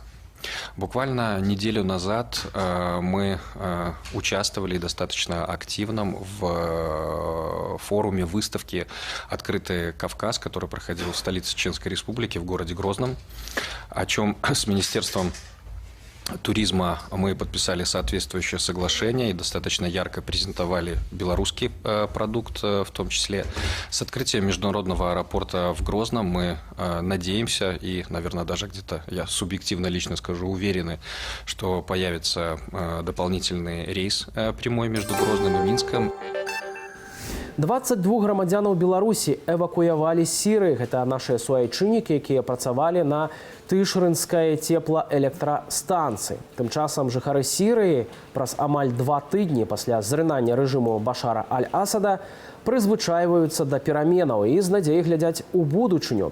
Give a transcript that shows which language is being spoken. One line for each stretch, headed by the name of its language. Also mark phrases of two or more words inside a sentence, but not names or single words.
Russian: Буквально неделю назад мы участвовали достаточно активно в форуме выставки «Открытый Кавказ», который проходил в столице Чеченской Республики, в городе Грозном, о чем с Министерством туризма мы подписали соответствующее соглашение и достаточно ярко презентовали белорусский продукт в том числе. С открытием международного аэропорта в Грозном мы надеемся и, наверное, даже где-то, я субъективно лично скажу, уверены, что появится дополнительный рейс прямой между Грозным и Минском.
Belarusian: 22 грамадзянаў Беларусі эвакуявалі з Сірыі. Гэта нашыя суайчыннікі, якія працавалі на Тышрынскай цеплаэлектрастанцыі. Тым часам жыхары Сірыі праз амаль 2 тыдні пасля зрынання рэжыму Башара Аль-Асада прызвычайваюцца да пераменаў і з надзеяй глядзяць у будучыню.